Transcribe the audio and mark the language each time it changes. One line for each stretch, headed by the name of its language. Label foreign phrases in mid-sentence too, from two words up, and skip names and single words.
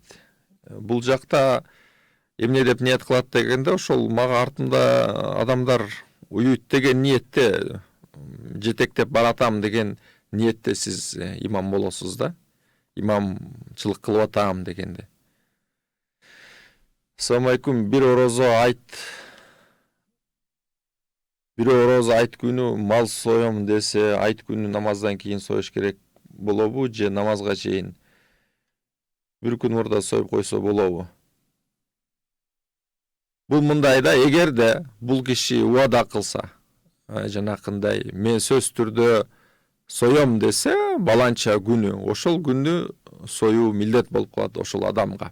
Kyrgyz: Бул жакта эмне деп ниет кылат дегенде, ошол мага артымда адамдар уют деген ниетте, жетектеп баратам деген ниетте сиз имам болосуз да. Имамчылык кылып атам дегенде.
Arabic: السلام عليكم.
Kyrgyz: Bir orozo айт күнү мал соем десе, айт күнү намаздан кийин союш керек болобу же намазга чейин бир күн мурда союп койсо болобу? Бул мындай да, эгерде бул киши убада кылса, жанакындай мен сөз түрдө соем десе, баланча күнү, ошол күнү союу милдет болуп калат ошол адамга.